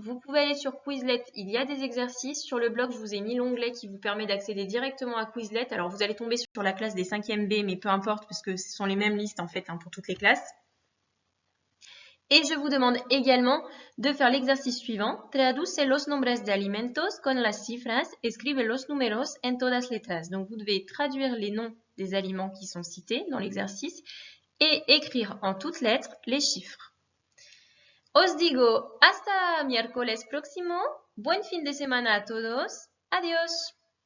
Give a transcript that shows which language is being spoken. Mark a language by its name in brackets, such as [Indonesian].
[French] Vous pouvez aller sur Quizlet, il y a des exercices. Sur le blog, je vous ai mis l'onglet qui vous permet d'accéder directement à Quizlet. Alors vous allez tomber sur la classe des 5e B, mais peu importe, parce que ce sont les mêmes listes en fait pour toutes les classes. Et je vous demande également de faire l'exercice suivant. [Spanish] Traduce los nombres de alimentos con las cifras, escribe los números en todas letras. [French] Donc vous devez traduire les noms des aliments qui sont cités dans l'exercice et écrire en toutes lettres les chiffres. [Spanish] Os digo hasta miércoles próximo. Buen fin de semana a todos. Adiós.